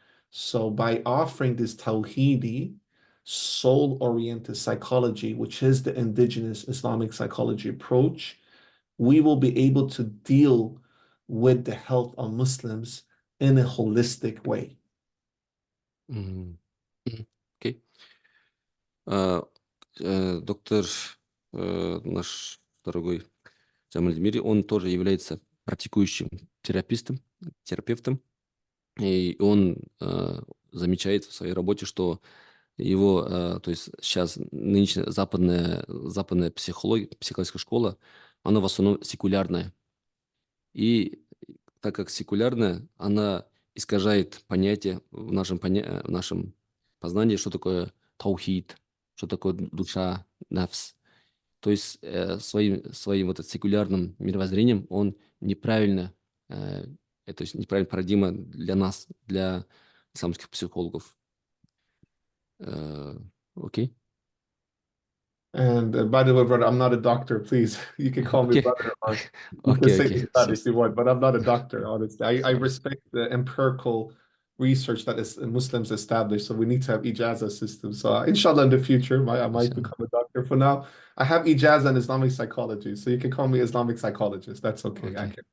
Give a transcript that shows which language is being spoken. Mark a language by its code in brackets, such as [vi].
[en] So by offering this Tawheedi, soul-oriented psychology, which is the indigenous Islamic psychology approach, we will be able to deal with the health of Muslims in a holistic way. [ru] Окей. Доктор наш дорогой Джамалуддин Мири, он тоже является практикующим терапевтом, и он замечает в своей работе, что его, то есть сейчас нынешняя западная психологическая школа, она в основном секулярная. И так как секулярная, она искажает понятие в нашем познании, что такое таухид, что такое душа, нафс. То есть своим вот секулярным мировоззрением он неправильно, то есть неправильная парадигма для нас, для исламских психологов. Окей? [en] And by the way, brother, I'm not a doctor. Please, you can call me brother, or you can say that if you want, but I'm not a doctor, honestly. I respect the empirical research that is Muslims established, so we need to have ijazah system. So inshallah, in the future, I might become a doctor. For now, I have ijazah in Islamic psychology, so you can call me Islamic psychologist. That's okay.